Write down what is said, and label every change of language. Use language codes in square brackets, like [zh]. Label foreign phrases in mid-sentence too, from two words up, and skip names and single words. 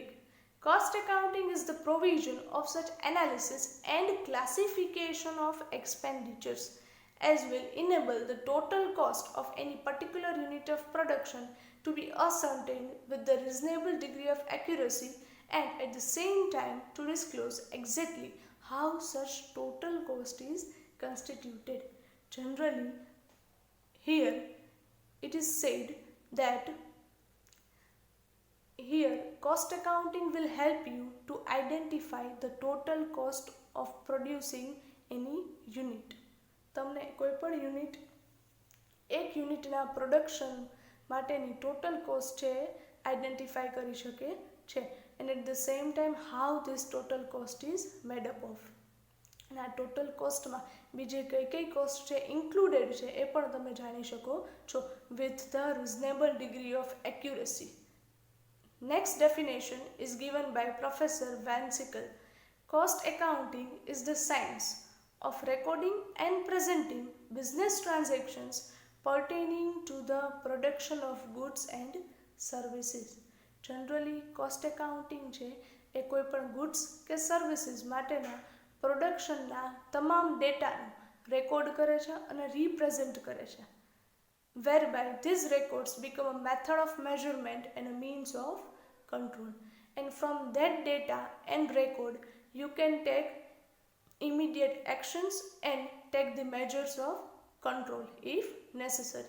[en] Cost accounting is the provision of such analysis and classification of expenditures as will enable the total cost of any particular unit of production to be ascertained with the reasonable degree of accuracy, and at the same time to disclose exactly how such total cost is constituted. Generally, here it is said that here cost accounting will help you to identify the total cost of producing any unit. [gu] તમને કોઈ પણ યુનિટ, એક યુનિટના પ્રોડક્શન માટેની [en] total cost [gu] છે આઈડેન્ટિફાઈ કરી શકે છે, [en] and at the same time how this total cost is made up of. [gu] અને આ ટોટલ કોસ્ટમાં બીજી કઈ કોસ્ટ છે ઇન્ક્લુડેડ છે એ પણ તમે જાણી શકો છો, [en] with the reasonable degree of accuracy. Next definition is given by Professor Van Sickle. Cost accounting is the science of recording and presenting business transactions pertaining to the production of goods and services. [gu] Generally, [en] cost accounting [gu] છે એ કોઈ પણ goods કે services માટેના પ્રોડક્શનના તમામ ડેટાનું રેકોર્ડ કરે છે અને રિપ્રેઝેન્ટ કરે છે, [en] whereby these records become a method of measurement and a means of control. And from that data and record, you can take immediate actions and take the measures of control if necessary.